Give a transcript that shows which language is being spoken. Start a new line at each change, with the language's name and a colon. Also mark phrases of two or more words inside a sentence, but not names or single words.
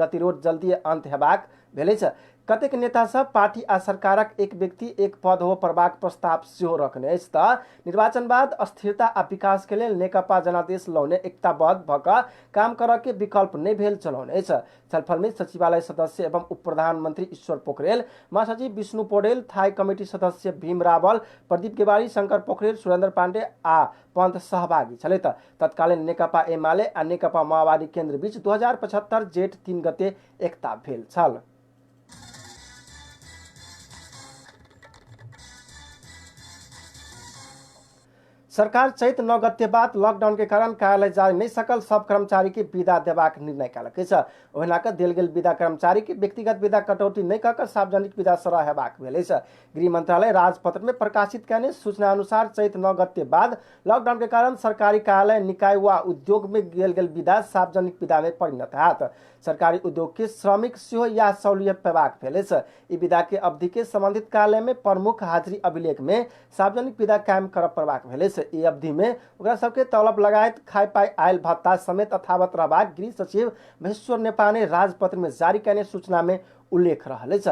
Maithili: गतिरोध जल्दी अंत हेबाक भेल अछि। कतेक नेता सब पार्टी आ सरकारक एक व्यक्ति एक पद हो पड़बाक प्रस्ताव सेहो रखने अछि तऽ निर्वाचन बाद अस्थिरता आ विकास के लेल नेकपा जनादेश लौने एकताबद्ध भऽ कऽ काम करऽ के विकल्प नहीं भेल चलौने अछि। छलफल में सचिवालय सदस्य एवं उप प्रधानमंत्री ईश्वर पोखरेल, महासचिव विष्णु पौडेल, थाई कमेटी सदस्य भीम रावल, प्रदीप गेवारी, शंकर पोखरेल, सुरेंद्र पांडे आ पंत सहभागी छलैथ। तत्कालीन नेकपा एमाले आ नेकपा माओवादी केंद्र बीच 2075 जेठ 3 गते एकता भेल छल। सरकार चैत 9 गते बाद लॉकडाउन के कारण कार्यालय जा नहीं सकल सब कर्मचारी के विदा देबाक निर्णय कयलक अछि। ओहिना कऽ देल गेल विदा कर्मचारी के व्यक्तिगत विदा कटौती नहीं कऽ सार्वजनिक विदा सरह हेबाक भेल अछि। गृह मंत्रालय राजपत्र में प्रकाशित कयने सूचना अनुसार चैत 9 गते बाद लॉकडाउन के कारण सरकारी कार्यालय, निकाय वा उद्योग में गेल गेल विदा सार्वजनिक विदा में परिणत हैत। सरकारी उद्योग के श्रमिक सेहो यह सहूलियत पेबाक भेल अछि। ई विदा के अवधि के संबंधित कार्यालय में प्रमुख हाजिरी अभिलेख में सार्वजनिक विदा कायम करब पड़बाक भेल अछि। ई अवधि में ओकरा सबके तलब लगायत खाय पाय आयल भत्ता समेत यथावत रहबाक गृह सचिव महेश्वर नेपाने राजपत्र में जारी कयने सूचना में उल्लेख रहल अछि।